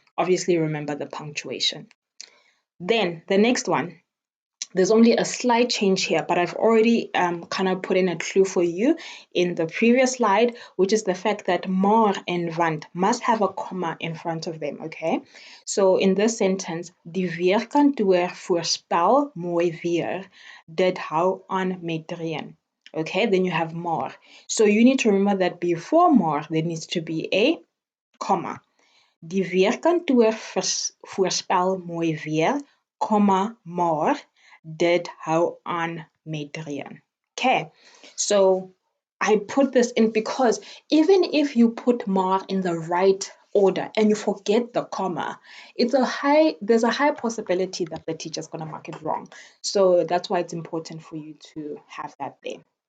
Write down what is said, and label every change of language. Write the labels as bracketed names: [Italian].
[English] Obviously, remember the punctuation. Then the next one, there's only a slight change here, but I've already kind of put in a clue for you in the previous slide, which is the fact that maar and want must have a comma in front of them, okay? So in this sentence, [Afrikaans] die weerkantoor voorspel mooi weer, dit hou aan met reën. [English] Okay, then you have maar. So you need to remember that before maar, there needs to be a comma. [Afrikaans] Die weerkantoor voorspel mooi weer, comma, maar, dit hou aan met reën. [English] Okay, so I put this in because even if you put maar in the right order and you forget the comma, there's a high possibility that the teacher's going to mark it wrong. So that's why it's important for you to have that there.